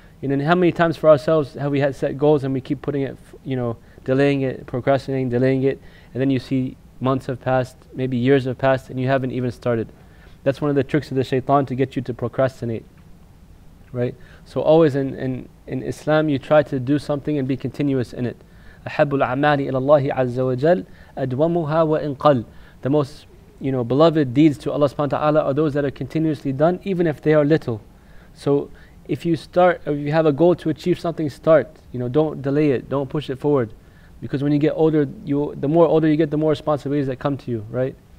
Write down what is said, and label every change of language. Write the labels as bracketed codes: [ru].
[en] And then how many times for ourselves have we had set goals and we keep putting it, you know, delaying it, procrastinating, delaying it, and then you see months have passed, maybe years have passed, and you haven't even started. That's one of the tricks of the shaitan, to get you to procrastinate, right? So always in Islam you try to do something and be continuous in it. [ar] أحب الأعمال إلى الله عز وجل أدومها وإن قل. [en] The most, you know, beloved deeds to Allah subhanahu wa ta'ala are those that are continuously done, even if they are little. So if you start, or if you have a goal to achieve something, start. You know, don't delay it, don't push it forward. Because when you get older, the more older you get, the more responsibilities that come to you, right?